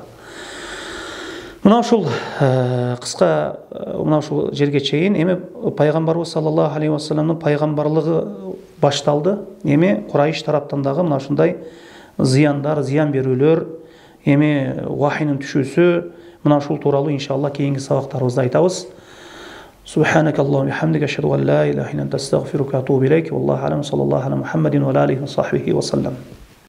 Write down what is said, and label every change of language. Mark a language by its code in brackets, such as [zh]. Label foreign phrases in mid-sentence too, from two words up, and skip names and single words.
[ky] Мына ушул кыска мына ушул жерге чейин эми пайгамбарыбыз [ar] صلى الله عليه وسلم [ky] пайгамбарлыгы башталды. Эми Курайш тараптан дагы мына ушундай зыяндар, зыян берүүлөр, эми вахийнин түшүүсү, мына ушул тууралуу иншалла кийинки сабактарыбызда айтабыз. [ar] سبحانك اللهم حمدك أشهد أن لا إله إلا أنت أستغفرك وأتوب إليك. والله أعلم، صلى الله على محمد وعليه وصحبه وسلم.